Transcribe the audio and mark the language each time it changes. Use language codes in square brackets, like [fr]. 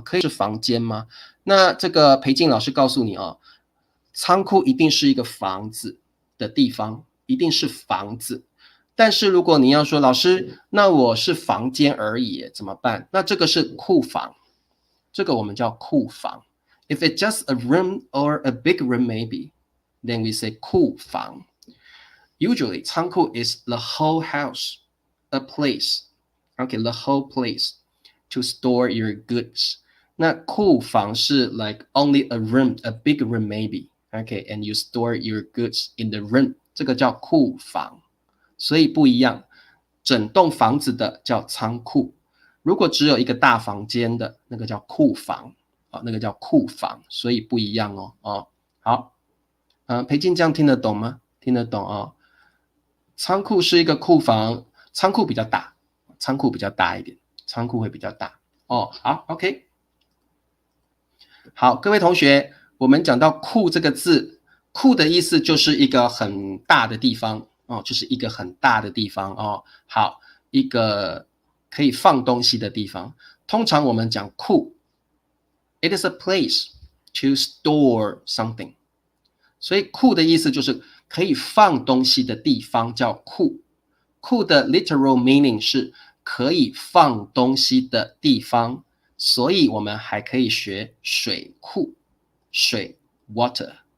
[zh] 可以是房间吗？那这个裴静老师告诉你哦，仓库一定是一个房子的地方，一定是房子。但是如果你要说老师，那我是房间而已，怎么办？那这个是库房，这个我们叫库房。 [en] If it's just a room or a big room maybe, then we say [zh] 库房。 [en] Usually, 仓库 is the whole house, a place. Okay, the whole place to store your goods. [zh] 那库房是 [en] like only a room, a big room maybe. Okay, and you store your goods in the room. [zh] 这个叫库房，所以不一样。整栋房子的叫仓库，如果只有一个大房间的，那个叫库房，那个叫库房，所以不一样哦。好，裴静这样听得懂吗？听得懂哦。仓库是一个库房，仓库比较大，仓库比较大一点，仓库会比较大哦。好 ，OK。好，各位同学，我们讲到库这个字，库的意思就是一个很大的地方哦，就是一个很大的地方哦。好，一个可以放东西的地方。通常我们讲库 [en] ，it is a place to store something。 [zh] 所以库的意思就是可以放东西的地方叫库。库的 [en] literal meaning [zh] 是可以放东西的地方，所以我们还可以学水库，水 water。